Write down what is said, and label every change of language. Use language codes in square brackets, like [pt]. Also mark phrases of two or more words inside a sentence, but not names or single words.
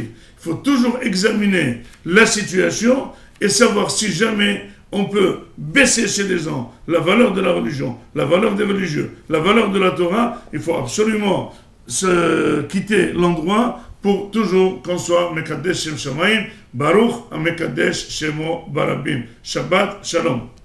[fr] Il faut toujours examiner la situation et savoir si jamais on peut baisser chez les gens la valeur de la religion, la valeur des religieux, la valeur de la Torah. Il faut absolument se quitter l'endroit pour toujours qu'on soit [he] מקדש שם שמים, ברוך המקדש שמו ברבים. שבת שלום.